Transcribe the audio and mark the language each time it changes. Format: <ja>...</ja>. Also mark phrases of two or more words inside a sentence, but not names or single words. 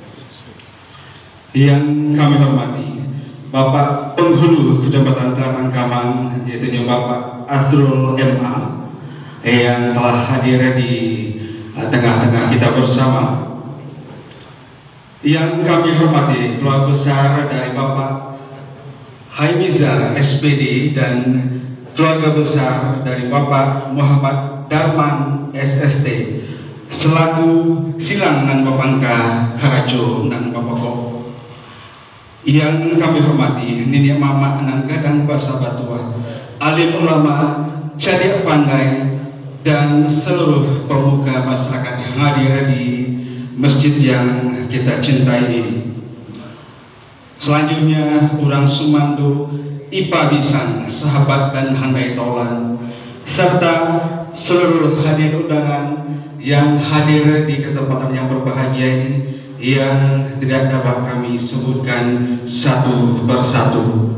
<id>Yang kami hormati Bapak Penghulu Kecamatan Tlatang Kamang, yaitu Bapak Asrul MA, yang telah hadir di tengah-tengah kita bersama. Yang kami hormati keluarga besar dari Bapak Haimiza SPD dan keluarga besar dari Bapak Muhammad Darman SST, selaku</id> <min>silang nan Bapangka Karajo nan Bapako.</min> <id>Yang kami hormati</id> <min>nenek mama nan kadang basa batua,</min> <id>alim ulama, cadik pandai, dan seluruh pemuka masyarakat yang hadir di masjid yang kita cintai ini. Selanjutnya</id> <min>urang sumando, ipa bisan,</min> <id>sahabat dan handai tolan, serta seluruh hadir undangan yang hadir di kesempatan yang berbahagia ini, yang tidak dapat kami sebutkan satu persatu.</id>